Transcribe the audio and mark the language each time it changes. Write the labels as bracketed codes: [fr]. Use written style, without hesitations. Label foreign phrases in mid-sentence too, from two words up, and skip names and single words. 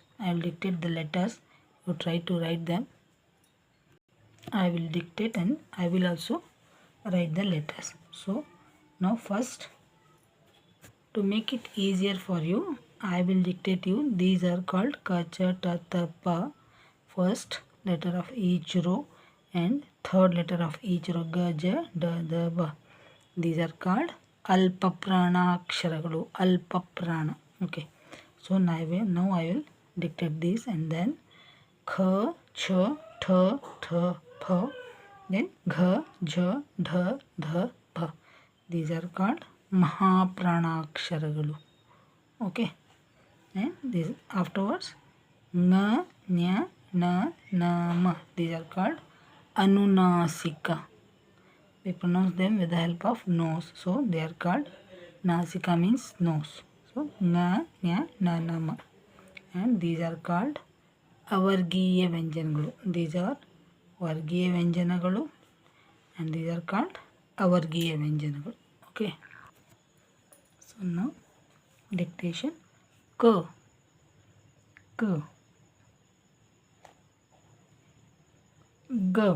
[en] I will dictate the letters. You try to write them. I will dictate and I will also write the letters. So now first, to make it easier for you, I will dictate you. These are called ka, cha, ta, ta, pa. First letter of each row and third letter of each row. Ga, ja, da, da, ba. These are called [kn] alpaprana aksharagalu. [en] Alpaprana. Okay. So now I will dictate this, and then kha, cha, tha, tha, pha. Then gha, ja, dha, dha, bha. These are called Mahapranaksharagalu. Okay. And this afterwards nga, nya, na, na, ma. These are called Anunasika. We pronounce them with the help of nose. So they are called Nasika means nose. So nga, nya, na, na, ma. And these are called [kn] Avargiya Vyanjanagalu. [en] These are [kn] Vargiya Vyanjanagalu, [en] and these are called [kn] Avargiya Vyanjanagalu. [en] Okay. So now dictation. K. K. G.